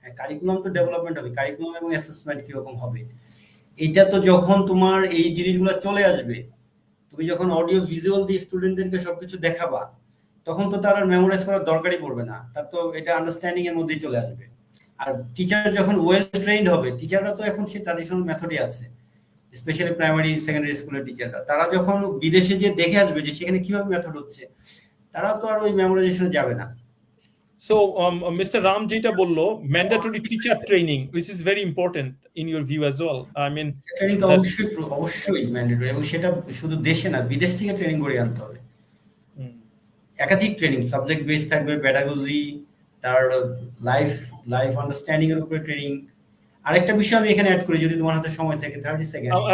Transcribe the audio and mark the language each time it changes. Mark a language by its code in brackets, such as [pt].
[bn] Curriculum তো development হবে, curriculum এবং অ্যাসেসমেন্ট কিরকম হবে, এটা তো যখন তোমার এই জিনিসগুলো চলে আসবে, তুমি যখন অডিও ভিজুয়াল দিয়ে স্টুডেন্টদেরকে সবকিছু দেখাবা, তখন তো তার আর মেমোরাইজ করার দরকারই পড়বে না, তার তো এটা আন্ডারস্ট্যান্ডিং এর মধ্যেই চলে আসবে। আর টিচার যখন ওয়েল ট্রেইনড হবে, টিচাররা তো এখন সেই ট্র্যাডিশনাল মেথডই আছে, স্পেশালি প্রাইমারি সেকেন্ডারি স্কুলের টিচাররা, তারা যখন বিদেশে যে দেখে আসবে যে সেখানে কিভাবে মেথড হচ্ছে, তারা তো আর ওই মেমোরাইজেশনে যাবে না। [en] So, Mr. Ram [bn] যেটা বললো, [en] mandatory teacher training, which is very important in your view as well. I mean, [bn] training তো অবশ্যই ম্যান্ডেটরি, এবং সেটা শুধু দেশে না, বিদেশ থেকে ট্রেনিং করে আনতে হবে। একাধিক ট্রেনিং, সাবজেক্ট বেস থাকবে, পেডাগজি, তার লাইফ আন্ডারস্ট্যান্ডিং এর উপরে ট্রেনিং। আরেকটা বিষয় আমি এখানে অ্যাড করি, যদি তোমার হাতে সময় থাকে, 30 সেকেন্ড।